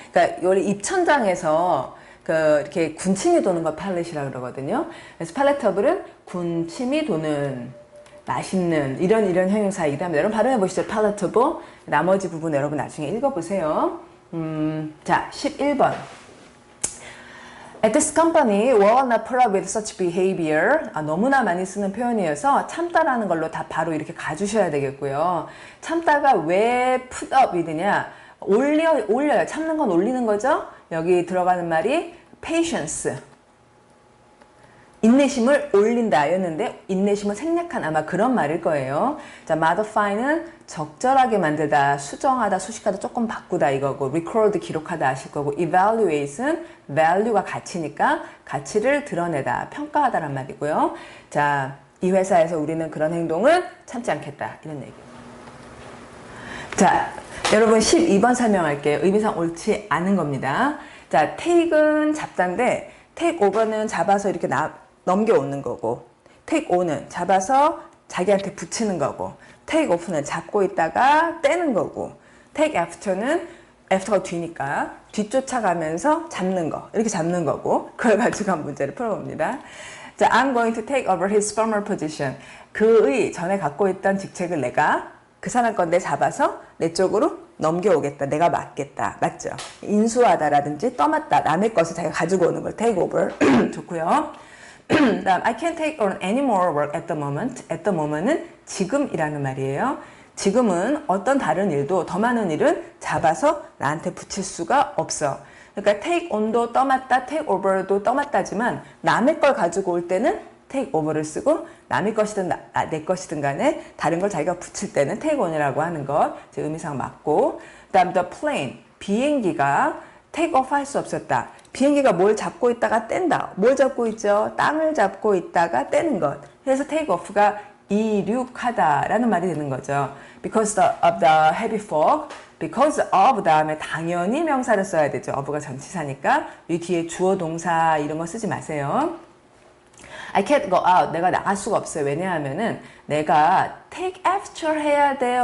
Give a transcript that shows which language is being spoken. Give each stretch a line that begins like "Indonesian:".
Korean: 그러니까 우리 입천장에서 이렇게 군침이 도는 거 팔렛이라고 그러거든요. 그래서 palatable은 군침이 도는 맛있는 이런 형용사이기도 합니다. 여러분 발음해 보시죠. palatable. 나머지 부분 여러분 나중에 읽어보세요. 자, 11번.
English: At this company, we will not put up with such behavior.
Korean: 너무나 많이 쓰는 표현이어서 참다라는 걸로 다 바로 이렇게 가주셔야 되겠고요. 참다가 왜 put up with냐? 올려요. 참는 건 올리는 거죠. 여기 들어가는 말이 patience. 인내심을 올린다 였는데 인내심을 생략한 아마 그런 말일 거예요. 자, modify는 적절하게 만들다, 수정하다, 수식하다, 조금 바꾸다 이거고 record 기록하다 하실 거고 evaluate은 value가 가치니까 가치를 드러내다, 평가하다란 말이고요. 자, 이 회사에서 우리는 그런 행동을 참지 않겠다 이런 얘기. 자, 여러분 12번 설명할게요. 의미상 옳지 않은 겁니다. 자, take은 잡다인데 take over는 잡아서 이렇게 넘겨오는 거고 take on은 잡아서 자기한테 붙이는 거고 take off는 잡고 있다가 떼는 거고 take after는 after가 뒤니까 뒤쫓아가면서 잡는 거 이렇게 잡는 거고 그걸 가지고 한 문제를 풀어봅니다.
English: 자, I'm going to take over his former position.
Korean: 그의 전에 갖고 있던 직책을 내가 그 사람 건데 잡아서 내 쪽으로 넘겨오겠다. 내가 맡겠다. 맞죠? 인수하다라든지 떠맡다. 남의 것을 자기가 가지고 오는 걸 take over. 좋고요.
English: 다음, I can't take on any more work at the moment.
Korean: At the moment은 지금이라는 말이에요. 지금은 어떤 다른 일도 더 많은 일은 잡아서 나한테 붙일 수가 없어. 그러니까 take on도 떠맡다, take over도 떠맡다지만 남의 걸 가지고 올 때는 take over를 쓰고 남의 것이든 내 것이든 간에 다른 걸 자기가 붙일 때는 take on이라고 하는 것 의미상 맞고 다음 the plane, 비행기가 take off 할 수 없었다. 비행기가 뭘 잡고 있다가 뗀다. 뭘 잡고 있죠? 땅을 잡고 있다가 떼는 것. 그래서 take off가 이륙하다라는 말이 되는 거죠.
English: Because of the heavy fog, because of
Korean: 다음에 당연히 명사를 써야 되죠. of가 전치사니까 이 뒤에 주어 동사 이런 거 쓰지 마세요.
English: I can't go out.
Korean: 내가 나갈 수가 없어요. 왜냐하면은 내가 take after 해야 돼요.